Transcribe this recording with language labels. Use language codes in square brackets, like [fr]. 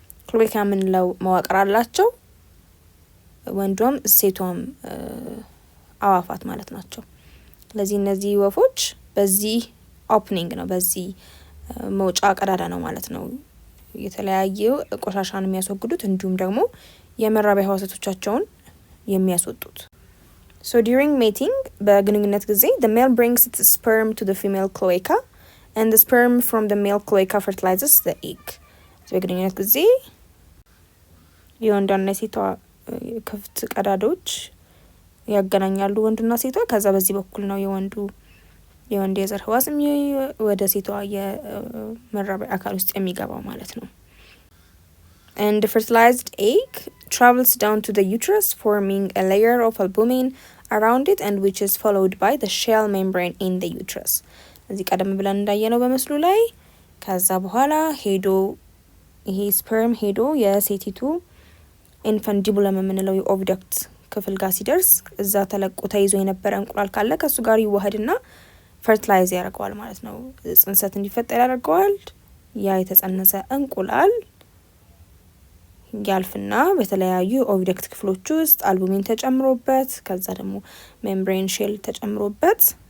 [am] cloaca የምንለው መዋቅር አላቸው። ወንዶም ሴቷም አዋፋት ማለት ናቸው። ስለዚህ እነዚህ ወፎች በዚህ ኦፕኒንግ ነው በዚህ መውጫ ቀዳዳ ነው ማለት ነው የተለያየ ቆሻሻን የሚያስወግዱት እንዲሁም ደግሞ የመራቢያ ህዋሳቶቻቸውን የሚያስወጡት። [en] So during mating [am] በግንኙነት ጊዜ [en] the male brings its sperm to the female cloaca and the sperm from the male cloaca fertilizes the egg. [am] በግንኙነት ጊዜ የወንድና ሴቷ ክፍት ቀዳዳዎች ያገናኛሉ ወንዱና ሴቷ። ከዛ በዚህ በኩል ነው የወንድ የዘር ህዋስ ወደ ሴቷ የመራቢያ አካል ውስጥ የሚገባው ማለት ነው። [en] And the fertilized egg travels down to the uterus, forming a layer of albumin around it, and which is followed by the shell membrane in the uterus. [am] እዚህ ቀደም ብለን እንዳየነው በመስሉ ላይ ከዛ በኋላ ሄዶ ይሄ ስፐርም ሄዶ የሴቲቱ ኢንፈንዲቡለም የምንለው የኦቪደክት ክፍል ጋር ሲደርስ እዛ ተለቆ ተይዞ የነበረ እንቁላል ካለ ከሱ ጋር ይዋሃድና ፈርቲላይዝ ያደርገዋል ማለት ነው። ጽንሰት እንዲፈጠር ያደርገዋል። ያ የተጸነሰ እንቁላል ያልፍና በተለያዩ ኦቪደክት ክፍሎች ውስጥ አልቡሚን ተጨምሮበት ከዛ ደግሞ ሜምብሬን ሼል ተጨምሮበት